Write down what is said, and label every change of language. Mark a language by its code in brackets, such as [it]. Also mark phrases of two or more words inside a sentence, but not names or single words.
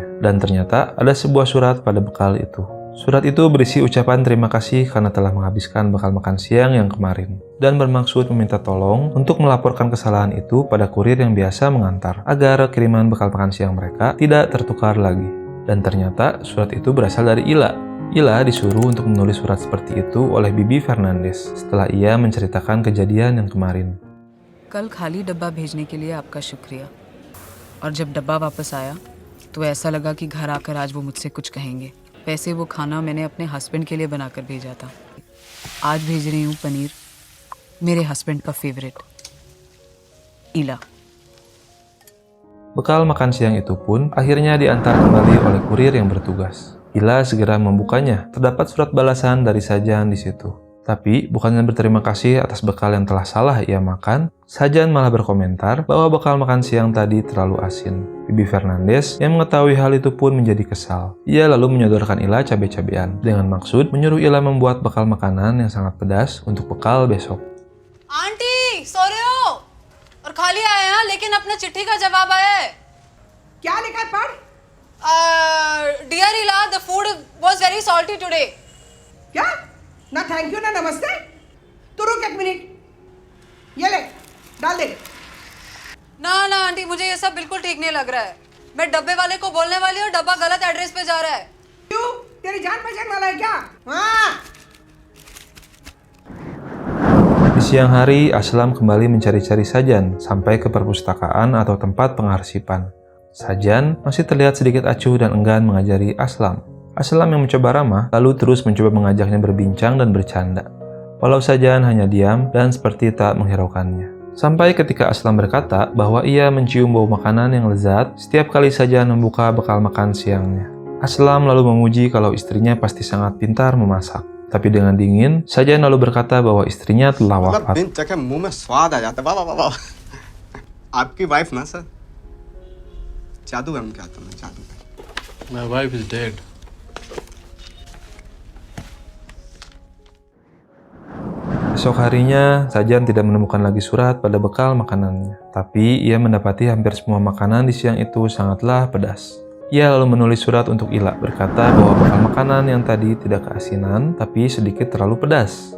[id] Dan ternyata ada sebuah surat pada bekal itu. Surat itu berisi ucapan terima kasih karena telah menghabiskan bekal makan siang yang kemarin, dan bermaksud meminta tolong untuk melaporkan kesalahan itu pada kurir yang biasa mengantar, agar kiriman bekal makan siang mereka tidak tertukar lagi. Dan ternyata surat itu berasal dari Ila. Ila disuruh untuk menulis surat seperti itu oleh Bibi Fernandes setelah ia menceritakan kejadian yang kemarin. [hi] कल खाली डब्बा भेजने के लिए आपका शुक्रिया। और जब डब्बा वापस आया तो ऐसा लगा कि घर आकर आज वो मुझसे कुछ कहेंगे। वैसे वो खाना मैंने अपने हस्बैंड के लिए बनाकर भेजा था। आज भेज रही हूँ पनीर, मेरे हस्बैंड का फेवरेट। इला। [id] Bekal makan siang itu pun akhirnya diantar kembali oleh kurir yang bertugas. Ila segera membukanya. Terdapat surat balasan dari Sajan di situ. Tapi bukannya berterima kasih atas bekal yang telah salah ia makan, Sajan malah berkomentar bahwa bekal makan siang tadi terlalu asin. Bibi Fernandes yang mengetahui hal itu pun menjadi kesal. Ia lalu menyodorkan Ila cabai-cabean dengan maksud menyuruh Ila membuat bekal makanan yang sangat pedas untuk bekal besok. [hi] आंटी सो रहे हो और खाली आए हैं लेकिन अपना चिट्ठी का जवाब आया है। क्या लिखा है पढ़? [en] Dear Ila, the food was very salty today. [hi] क्या? ना [en] thank you [hi] ना नमस्ते। तो रुक एक मिनट, ये ले डाल दे। ना ना आंटी, मुझे ये सब बिल्कुल ठीक नहीं लग रहा है। मैं डब्बे वाले को बोलने वाली हूँ, डब्बा गलत एड्रेस पे जा रहा है। क्यों? तेरी जान पहचान वाला है क्या? हाँ। [id] Di siang hari, Aslam kembali mencari-cari Sajan sampai ke perpustakaan atau tempat pengarsipan. Sajan masih terlihat sedikit acuh dan enggan mengajari Aslam. Aslam yang mencoba ramah, lalu terus mencoba mengajaknya berbincang dan bercanda. Walau Sajan hanya diam dan seperti tak menghiraukannya. Sampai ketika Aslam berkata bahwa ia mencium bau makanan yang lezat setiap kali Sajan membuka bekal makan siangnya. Aslam lalu memuji kalau istrinya pasti sangat pintar memasak. Tapi dengan dingin, Sajan lalu berkata bahwa istrinya telah wafat. [hi] बिन चखे मुंह में स्वाद आ जाता है। वाह वाह वाह वाह। आपकी वाइफ ना सर, जादूगर में क्या आता है, जादूगर। [en] My wife is dead. [id] Esok harinya, Sajan tidak menemukan lagi surat pada bekal makanannya. Tapi ia mendapati hampir semua makanan di siang itu sangatlah pedas. Ia lalu menulis surat untuk Ila, berkata bahwa bekal makanan yang tadi tidak keasinan, tapi sedikit terlalu pedas.